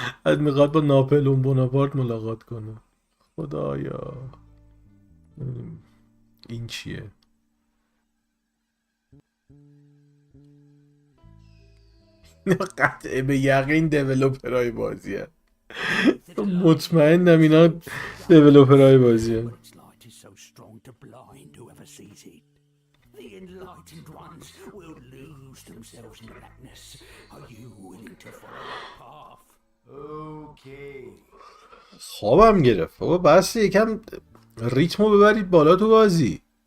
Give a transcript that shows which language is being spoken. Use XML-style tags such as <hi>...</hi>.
<fa>بعد میخواد با ناپلئون بوناپارت ملاقات کنه. خدایا این چیه؟ قطعه به یقین دیولوپرهای بازیه. مطمئنم اینا دیولوپرهای بازیه.</fa> <en>Its light is so strong to blind whoever sees it. The enlightened ones will lose themselves in the blackness. Are you willing to follow that path? Okay.</en> <fa>خوابم گرفت. بابا بس یکم ریتمو ببرید بالا تو بازی.</fa>